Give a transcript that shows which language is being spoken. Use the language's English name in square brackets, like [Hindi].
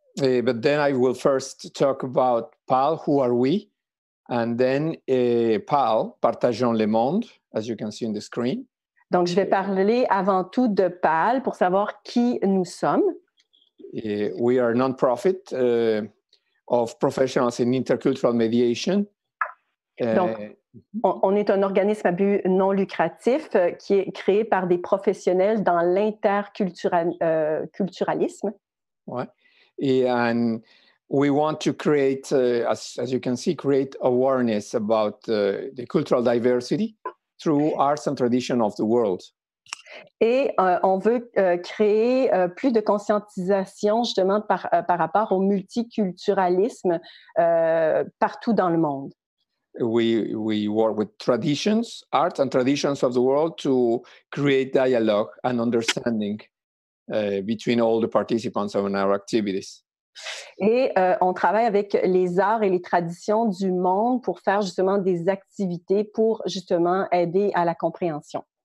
[English] But then I will first talk about PAL, who are we? And then PAL, partageons le monde, as you can see on the screen. [French] Donc, je vais parler avant tout de PAL pour savoir qui nous sommes. [English] We are a non-profit of professionals in intercultural mediation. [French] Donc, on est un organisme à but non lucratif qui est créé par des professionnels dans l'interculturalisme. Ouais. [English] And we want to create, as you can see, create awareness about the cultural diversity through arts and tradition of the world. [French] Et on veut créer plus de conscientisation justement par rapport au multiculturalisme partout dans le monde. [English] We work with traditions, art and traditions of the world to create dialogue and understanding between all the participants of our activities. [French] Et on travaille avec les arts et les traditions du monde pour faire justement des activités pour justement aider à la compréhension.